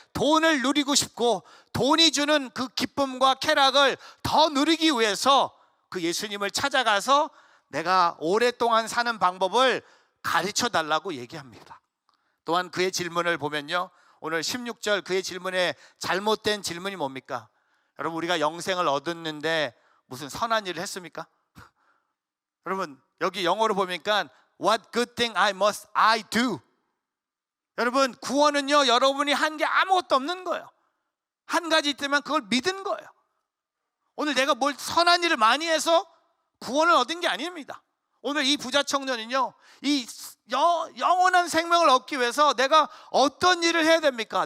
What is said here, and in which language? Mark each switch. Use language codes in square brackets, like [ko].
[ko] 돈을 누리고 싶고 돈이 주는 그 기쁨과 쾌락을 더 누리기 위해서 그 예수님을 찾아가서 내가 오랫동안 사는 방법을 가르쳐 달라고 얘기합니다. 또한 그의 질문을 보면요, 오늘 16절 그의 질문에 잘못된 질문이 뭡니까? 여러분, 우리가 영생을 얻었는데 무슨 선한 일을 했습니까? 여러분, 여기 영어로 보니까 [en] What good thing must I do? [ko] 여러분, 구원은요, 여러분이 한 게 아무것도 없는 거예요. 한 가지 있다면 그걸 믿은 거예요. 오늘 내가 뭘 선한 일을 많이 해서 구원을 얻은 게 아닙니다. 오늘 이 부자 청년은요, 이 영원한 생명을 얻기 위해서 내가 어떤 일을 해야 됩니까?